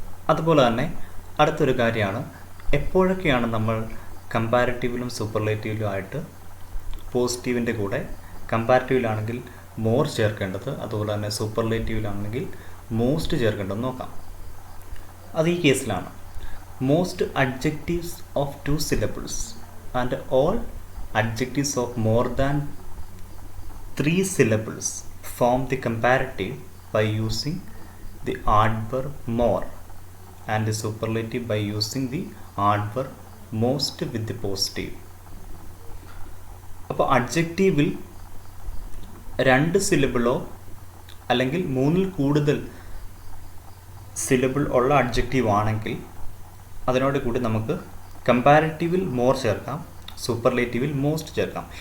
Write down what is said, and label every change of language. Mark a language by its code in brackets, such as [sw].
[ml] അതുപോലെ തന്നെ അടുത്തൊരു കാര്യമാണ്, എപ്പോഴൊക്കെയാണ് നമ്മൾ കമ്പാരിറ്റീവിലും സൂപ്പർലേറ്റീവിലും ആയിട്ട് പോസിറ്റീവിൻ്റെ കൂടെ കമ്പാരിറ്റീവിലാണെങ്കിൽ മോർ ചേർക്കേണ്ടത്, അതുപോലെ തന്നെ സൂപ്പർലേറ്റീവിലാണെങ്കിൽ മോസ്റ്റ് ചേർക്കേണ്ടത് നോക്കാം. അത് ഈ കേസിലാണ്. [en] Most adjectives of 2 syllables and all adjectives of more than 3 syllables form the comparative by using the adverb more and the superlative by using the adverb most with the positive. [ml] അപ്പോൾ അഡ്ജക്റ്റീവിൽ 2 സിലബിളോ അല്ലെങ്കിൽ 3-ൽ കൂടുതൽ syllable ഉള്ള adjective ആണെങ്കിൽ അതിനോട് കൂടി നമുക്ക് കമ്പാരിറ്റീവിൽ more ചേർക്കാം, സൂപ്പർലേറ്റീവിൽ most ചേർക്കാം.